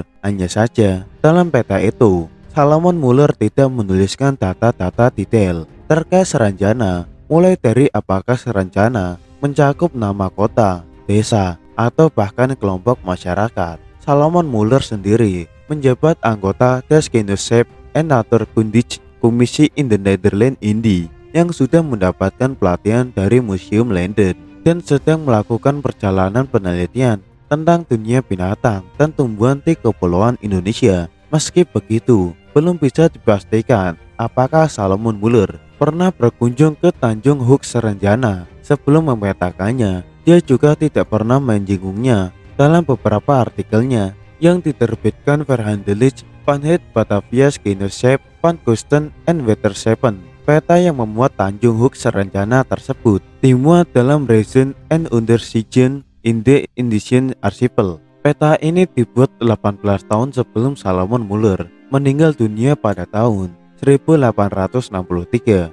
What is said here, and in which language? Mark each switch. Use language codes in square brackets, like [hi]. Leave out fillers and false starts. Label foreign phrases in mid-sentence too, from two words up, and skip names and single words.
[id] Hanya saja dalam peta itu Solomon Muller tidak menuliskan data-data detail terkait Saranjana, mulai dari apakah Saranjana mencakup nama kota, desa, atau bahkan kelompok masyarakat. Solomon Muller sendiri menjabat anggota Deskundigheid en Natuurkundige Komisi in the Netherlands Indi yang sudah mendapatkan pelatihan dari Museum Landen dan sedang melakukan perjalanan penelitian tentang dunia binatang dan tumbuhan di Kepulauan Indonesia. Meski begitu, belum bisa dipastikan apakah Solomon Muller pernah berkunjung ke Tanjung Hoek Saranjana. Sebelum memetakannya, dia juga tidak pernah menyinggungnya dalam beberapa artikelnya yang diterbitkan Verhandelijk van het Batavia's Genootschap van Kusten en Waterschepen. Peta yang memuat Tanjung Hoek Saranjana tersebut dimuat dalam Reizen en Onderzoeken in the Indischen Archipel. Peta ini dibuat 18 tahun sebelum Solomon Muller meninggal dunia pada tahun 1863.